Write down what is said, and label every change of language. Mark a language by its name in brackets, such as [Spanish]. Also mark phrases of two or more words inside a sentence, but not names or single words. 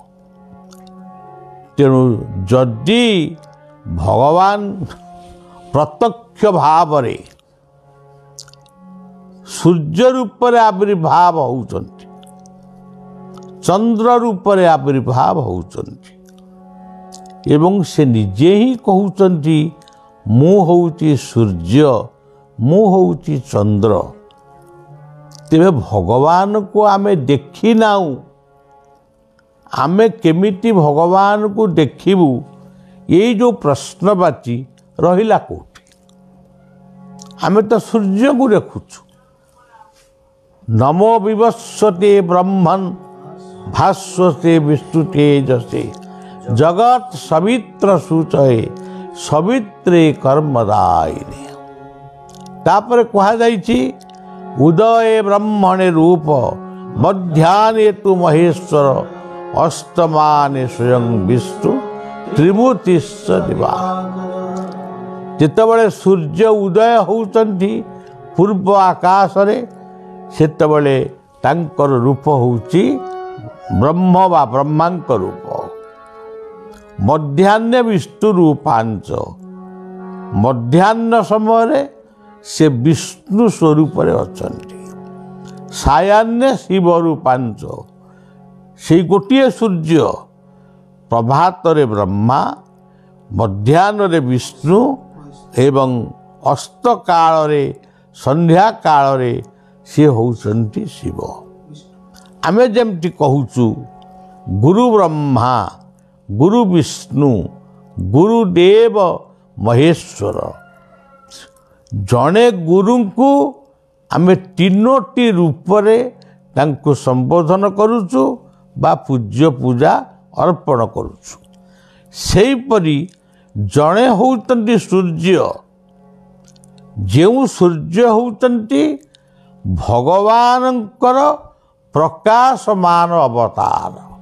[Odia] ତେଣୁ ଯଦି ଭଗବାନ ପ୍ରତ୍ୟକ୍ଷ ଭାବ ରେ ସୂର୍ଯ୍ୟ ରୂପ ରେ ଆବିର୍ଭାବ ହେଉଛନ୍ତି ଚନ୍ଦ୍ର ରୂପ ରେ ଆବିର୍ଭାବ ହେଉଛନ୍ତି ଏବଂ ସେ ନିଜେ ହିଁ କହୁଛନ୍ତି ମୁଁ ହେଉଛି ସୂର୍ଯ୍ୟ ମୁଁ ହେଉଛି ଚନ୍ଦ୍ର। ତେବେ ଭଗବାନ କୁ ଆମେ ଦେଖି ନାହୁଁ ଆମେ କେମିତି ଭଗବାନ କୁ ଦେଖିବୁ ଏ ଯେ ପ୍ରଶ୍ନବାଚୀ ରହିଲା କେଉଁଠି ଆମେ ତ ସୂର୍ଯ୍ୟ କୁ ଦେଖୁଛୁ। [Sanskrit] नमो विवस्वते ब्रह्मन् भास्वते विष्णु तेजसे जगत सवित्र सूचये सवित्रे कर्मदायिने। [Odia] ତାପରେ କୁହାଯାଉଛି [Sanskrit] उदये ब्रह्मणे रूप मध्याह्ने तु महेश्वर अस्तमाने स्वयं विष्णु त्रिभुतिश्च दिवा। [Odia] ଯେତେବେଳେ ସୂର୍ଯ୍ୟ ଉଦୟ ହେଉଛନ୍ତି ପୂର୍ବ ଆକାଶ ରେ ସେତେବେଳେ ତାଙ୍କର ରୂପ ହେଉଛି ବ୍ରହ୍ମ ବା ବ୍ରହ୍ମାଙ୍କ ରୂପ। [Sanskrit] मध्याह्न विष्णु रूपांच [Odia] ମଧ୍ୟାହ୍ନ ସମୟ ରେ ବିଷ୍ଣୁ ସ୍ୱରୂପ ଅଛନ୍ତି। [Sanskrit] सायाह्न शिव रूपांच [Odia] ସେ ଗୋଟେ ସୂର୍ଯ୍ୟ ପ୍ରଭାତ ରେ ବ୍ରହ୍ମା ମଧ୍ୟାହ୍ନ ରେ ବିଷ୍ଣୁ ଏବଂ ଅସ୍ତ କାଳ ରେ ସନ୍ଧ୍ୟା କାଳ ରେ ସେ ହେଉଛନ୍ତି ଶିବ। ଆମେ ଯେମିତି କହୁଛୁ [Sanskrit] गुरु ब्रह्मा गुरु विष्णु गुरुदेव महेश्वर [Odia] ଯେଉଁଠି ଗୁରୁ କୁ ଆମେ ତିନୋଟି ରୂପ ରେ ତାଙ୍କୁ ସମ୍ବୋଧନ କରୁଛୁ ବା ପୂଜ୍ୟ ପୂଜା ଅର୍ପଣ କରୁଛୁ। ସେହିପରି ଯେଉଁଠି ହେଉଛନ୍ତି ସୂର୍ଯ୍ୟ ଯେଉଁ ସୂର୍ଯ୍ୟ ହେଉଛନ୍ତି ଭଗବାନଙ୍କର ପ୍ରକାଶମାନ ଅବତାର।